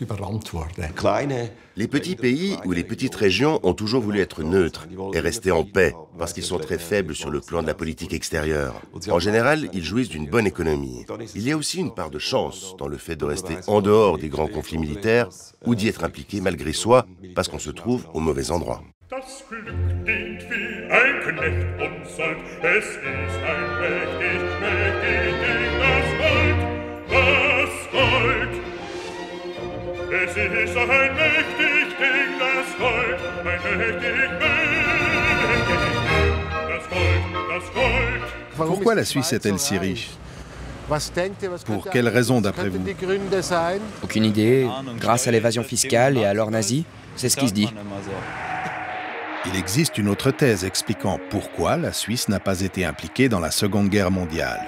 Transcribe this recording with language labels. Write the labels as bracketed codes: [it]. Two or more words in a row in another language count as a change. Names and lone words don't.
[fr] Les petits pays ou les petites régions ont toujours voulu être neutres et rester en paix parce qu'ils sont très faibles sur le plan de la politique extérieure. En général, ils jouissent d'une bonne économie. Il y a aussi une part de chance dans le fait de rester en dehors des grands conflits militaires ou d'y être impliqué malgré soi parce qu'on se trouve au mauvais endroit. [de] Das Glück dient wie ein Knecht und sagt, es ist ein mächtig Ding, das Gold. Es ist ein mächtig Ding, das Gold, ein mächtig Ding, das Gold. [fr] Pourquoi la Suisse est-elle si riche? Pour quelles raisons, d'après vous? Aucune idée. Grâce à l'évasion fiscale et à l'or nazi, c'est ce qui se dit. Il existe une autre thèse expliquant pourquoi la Suisse n'a pas été impliquée dans la Seconde Guerre mondiale.